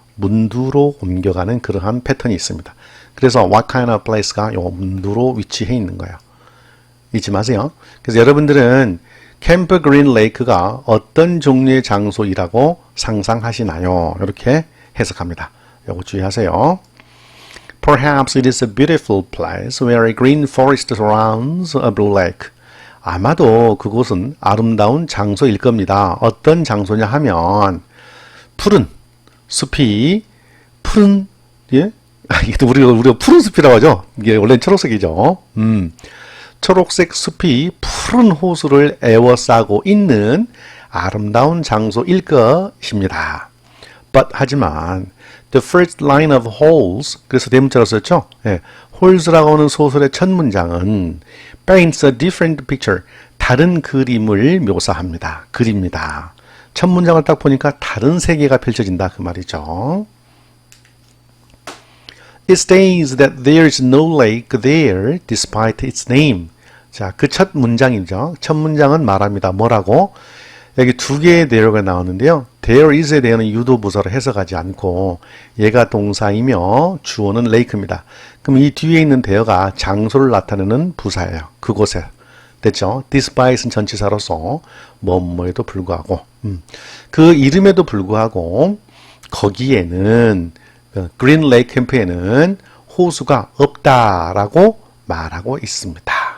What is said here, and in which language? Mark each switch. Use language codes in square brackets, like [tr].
[ko] 문두로 옮겨가는 그러한 패턴이 있습니다. 그래서 what kind of place가 요 문두로 위치해 있는 거예요. 잊지 마세요. 그래서 여러분들은 캠프 그린 레이크가 어떤 종류의 장소이라고 상상하시나요? 이렇게 해석합니다. 요거 주의하세요. [en] Perhaps it is a beautiful place where a green forest surrounds a blue lake. [ko] 아마도 그곳은 아름다운 장소일 겁니다. 어떤 장소냐 하면 푸른 숲이 푸른 예? 우리가 푸른 숲이라고 하죠. 이게 원래는 초록색이죠. 초록색 숲이 푸른 호수를 에워싸고 있는 아름다운 장소일 것입니다. [en] But [ko] 하지만 [en] the first line of holes [ko] 그래서 대문자로 썼죠. 예, holes라고 하는 소설의 첫 문장은 [en] paints a different picture [ko] 다른 그림을 묘사합니다. 그립니다. 첫 문장을 딱 보니까 다른 세계가 펼쳐진다 그 말이죠. [en] It states that there is no lake there despite its name. [ko] 자, 그 첫 문장이죠. 첫 문장은 말합니다. 뭐라고? 여기 두 개의 there가 나오는데요. there is에 대한 유도부사로 해석하지 않고 얘가 동사이며 주어는 lake입니다. 그럼 이 뒤에 있는 there가 장소를 나타내는 부사예요. 그곳에. 됐죠? despite은 전치사로서 뭐뭐에도 불구하고 그 이름에도 불구하고 거기에는 그린 레이크 캠프에는 호수가 없다라고 말하고 있습니다.